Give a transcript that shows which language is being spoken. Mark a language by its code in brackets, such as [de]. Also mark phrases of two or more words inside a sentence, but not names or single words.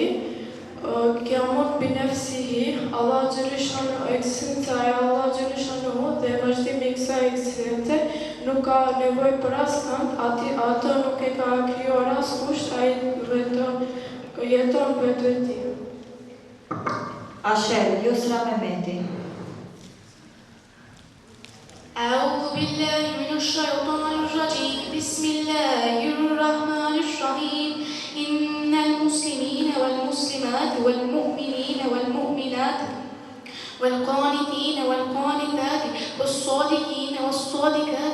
[ar] قائم بنفسه, الله جل شأنه [sq] ekzistenca e [ar] الله جل شأنه [sq] dhe vazhdimi i kësaj ekzistence nuk ka nevojë për askënd, ato nuk e ka krijuar askush, ai vetëm jeton vetë. Asher, Yusra Mehmeti. [ar] أعوذ بالله من الشيطان الرجيم بسم الله الرحمن الرحيم إن المسلمين والمسلمات والمؤمنين والمؤمنات والقانتين والقانتات والصادقين والصادقات